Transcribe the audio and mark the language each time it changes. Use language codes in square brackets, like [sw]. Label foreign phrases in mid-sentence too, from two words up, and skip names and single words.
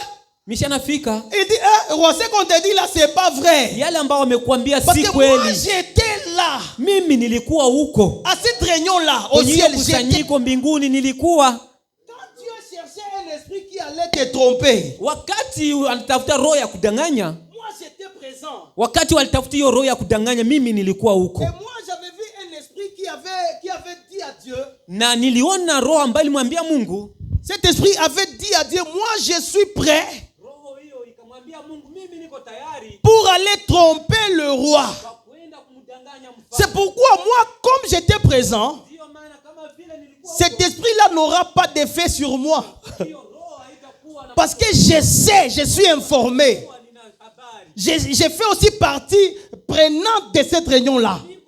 [sw] Michel anafika. [fr] Il dit roi, ce qu'on te dit là c'est pas vrai. [sw] Yale ambao wamekuambia si kweli. [fr] Parce que moi j'étais là. [sw] Mimi nilikuwa huko. [fr] À cette réunion là au ciel [sw] kusanyiko mbinguni nilikuwa. [fr] Un esprit qui allait te tromper. [sw] Wakati alitafuta roho ya kudanganya. [fr] Moi j'étais présent. [sw] Wakati walitafuta hiyo roho ya kudanganya mimi nilikuwa huko. [fr] Et moi j'avais vu un esprit qui avait dit à Dieu. [sw] Na niliona roho ambaye alimwambia Mungu. [fr] Cet esprit avait dit à Dieu, moi je suis prêt. [sw] Roho hiyo ikamwambia Mungu mimi niko tayari. [fr] Pour aller tromper le roi. C'est pourquoi moi comme j'étais présent. Cet esprit-là n'aura pas d'effet sur moi. Parce que je sais, je suis informé. J'ai fait aussi partie prenante de cette réunion-là.